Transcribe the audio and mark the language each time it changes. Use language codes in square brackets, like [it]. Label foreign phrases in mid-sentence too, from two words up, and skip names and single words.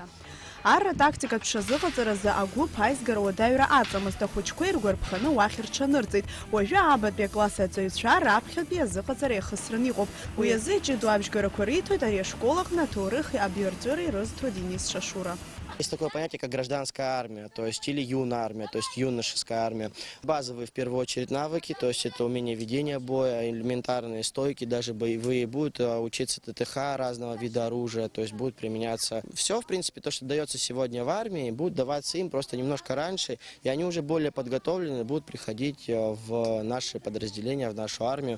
[ab] Арра тактикат пшазыҟаҵаразы агәыԥ аизгара уадаҩра аҵамызт, ахәыҷқәа иргәарԥханы уахь рҽанырҵеит. Уажәы абатәи акласс аҵаҩцәа раԥхьатәи азыҟаҵара иахысраны иҟоуп. Уи азы иҷыдоу абжьгарақәа риҭоит ари ашкол аҟны аҭоурыхи абиарҵәыреи ирызҭо Денис Шашура. [ru] Есть такое понятие, как гражданская армия, то есть или юная армия, то есть юношеская армия. Базовые, в первую очередь, навыки, то есть это умение ведения боя, элементарные стойки, даже боевые. Будут учиться ТТХ разного вида оружия, то есть будет применяться все, в принципе, то, что дается сегодня в армии, будет даваться им просто немножко раньше, и они уже более подготовлены, будут приходить в наши подразделения, в нашу армию.